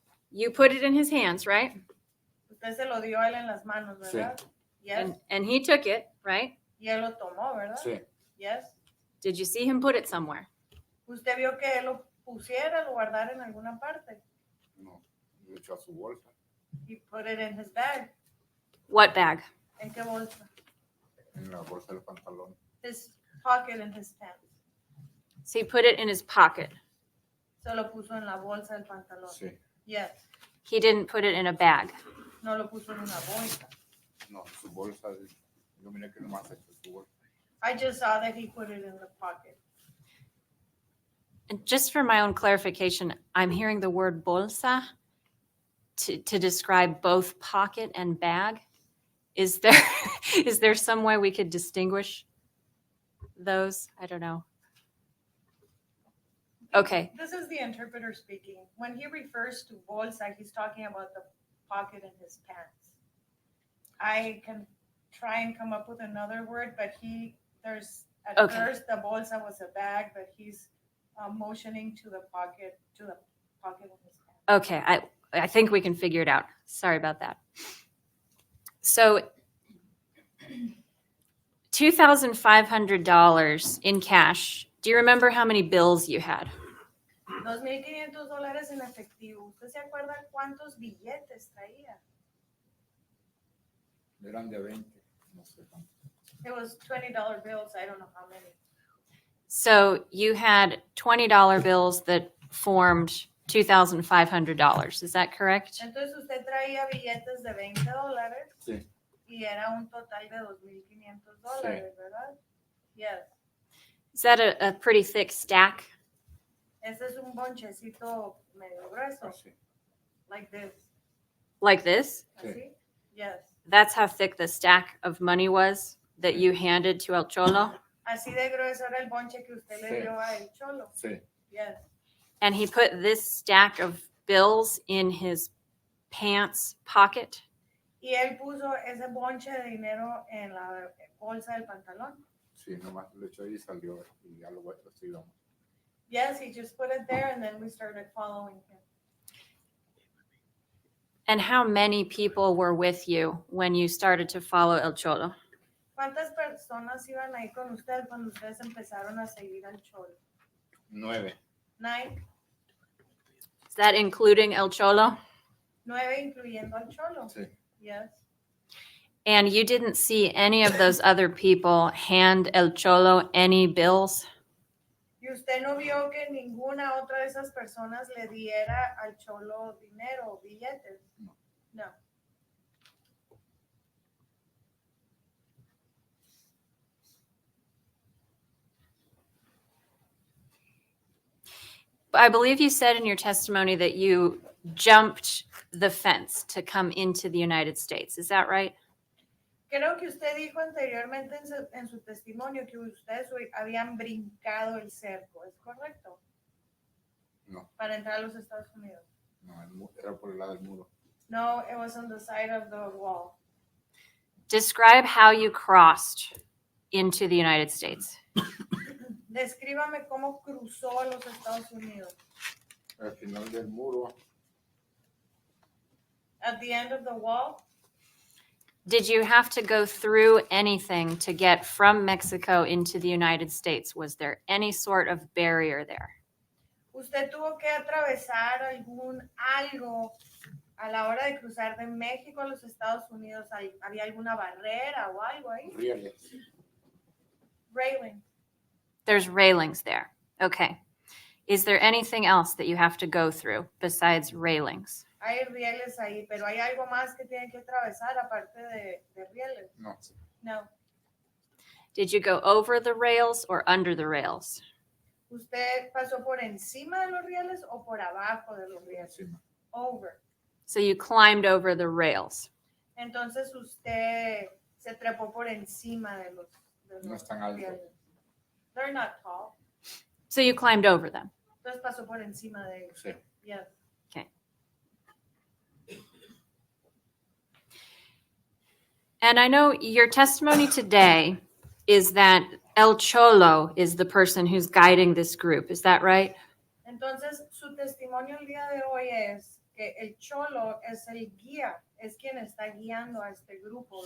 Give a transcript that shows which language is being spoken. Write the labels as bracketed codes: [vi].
[en] You put it in his hands, right? [es] Usted se lo dio a él en las manos, ¿verdad? [en] Yes. And he took it, right? [es] Y él lo tomó, ¿verdad? Sí, [en] Yes. Did you see him put it somewhere? [es] ¿Usted vio que él lo pusiera, lo guardara en alguna parte? no. Lo echó a su bolsa. [en] He put it in his bag. What bag? [es] ¿En qué bolsa? En la bolsa del pantalón. [en] His pocket in his pants. So he put it in his pocket. [es] Se lo puso en la bolsa del pantalón. Sí, [en] Yes. He didn't put it in a bag. [es] No lo puso en una bolsa. no, su bolsa. Yo miré que nomás echó su bolsa. [en] I just saw that he put it in the pocket. And just for my own clarification, I'm hearing the word bolsa to describe both pocket and bag. Is there is there some way we could distinguish those? I don't know. Okay. This is the interpreter speaking. When he refers to bolsa, he's talking about the pocket in his pants. I can try and come up with another word, but at Okay. first the bolsa was a bag, but he's motioning to the pocket in his pants. Okay, I think we can figure it out. Sorry about that. So $2,500 in cash. Do you remember how many bills you had? [es] $2,500 en efectivo. ¿Usted se acuerda cuántos billetes traía? Eran de 20, no sé cuánto. [en] It was $20 bills. I don't know how many. So you had $20 bills that formed $2,500. Is that correct? [es] Entonces usted traía billetes de $20 Sí, y era un total de $2,500, ¿verdad? [en] Yes. Is that a pretty thick stack? [es] Este es un bonchecito medio grueso, así. [en] like this. Like this? [es] Sí. Así? [en] Yes. That's how thick the stack of money was that you handed to El Cholo? [es] Así de grueso era el bonche que usted le Sí. dio a El Cholo. Sí, [en] Yes. And he put this stack of bills in his pants pocket? [es] Y él puso ese bonche de dinero en la bolsa del pantalón. sí, nomás lo echó y salió y ya lo sigamos. [en] Yes, he just put it there and then we started following him. And how many people were with you when you started to follow El Cholo? [es] ¿Cuántas personas iban ahí con usted cuando ustedes empezaron a seguir al Cholo? 9, [en] 9. Is that including El Cholo? [es] 9 incluyendo al Cholo. sí, [en] Yes. And you didn't see any of those other people hand El Cholo any bills? [es] ¿Y usted no vio que ninguna otra de esas personas le diera al Cholo dinero o billetes? No. [en] No. I believe you said in your testimony that you jumped the fence to come into the United States. Is that right? [es] Creo que usted dijo anteriormente en su testimonio que ustedes habían brincado el cerco, ¿es correcto? no, Para entrar a los Estados Unidos. no, era por el lado del muro. [en] No, it was on the side of the wall. Describe how you crossed into the United States. [es] Descríbame cómo cruzó los Estados Unidos. Al final del muro, [en] At the end of the wall, Did you have to go through anything to get from Mexico into the United States? Was there any sort of barrier there? [es] usted tuvo que atravesar algo a la hora de cruzar de México a los Estados Unidos. ¿Había alguna barrera o algo ahí? rieles. [en] Railing. There's railings there. Okay. Is there anything else that you have to go through besides railings? [es] Hay rieles ahí, pero hay algo más que tienen que atravesar aparte de rieles. No, [en] No. Did you go over the rails or under the rails? [es] ¿Usted pasó por encima de los rieles o por abajo de los rieles? encima. [en] Over. So you climbed over the rails. [es] Entonces usted se trepó por encima de los No es tan alto. rieles. [en] They're not tall. So you climbed over them. [es] Entonces pasó por encima de ellos. Sí. [en] Yes. And I know your testimony today is that El Cholo is the person who's guiding this group. Is that right? [es] Entonces su testimonio el día de hoy es que el Cholo es el guía, es quien está guiando a este grupo,